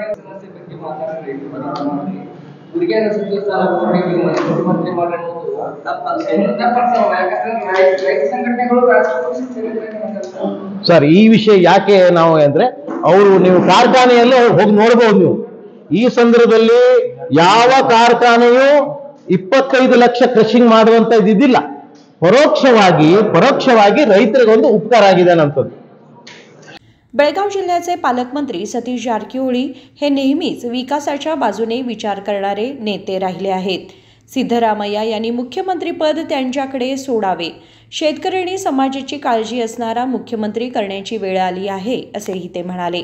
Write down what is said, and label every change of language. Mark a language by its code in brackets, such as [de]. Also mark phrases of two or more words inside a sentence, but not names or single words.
[kn] ಸರ್, ಈ ವಿಷಯ ಯಾಕೆ ನಾವು ಅಂದ್ರೆ, ನೀವು ಕಾರ್ಖಾನೆಯಲ್ಲಿ ಹೋಗಿ ನೋಡಬಹುದು. ನೀವು ಈ ಸಂದರ್ಭದಲ್ಲಿ ಯಾವ ಕಾರ್ಖಾನೆಯು 25 ಲಕ್ಷ ಕ್ರಷಿಂಗ್ ಮಾಡುವಂತ ಇದಿಲ್ಲ. ಪರೋಕ್ಷವಾಗಿ ರೈತರಿಗೊಂದು ಉಪಕಾರ ಆಗಿದೆ ಅನ್ನೋದು. [mr] बेळगाव जिल्ह्याचे पालकमंत्री सतीश जारकिहोळी हे नेहमीच विकासाच्या बाजूने विचार करणारे नेते राहिले आहेत. सिद्धरामय्या यांनी मुख्यमंत्रीपद त्यांच्याकडे सोडावे. शेतकरी समाजाची काळजी असणारा मुख्यमंत्री करण्याची वेळ आली आहे, असेही ते म्हणाले.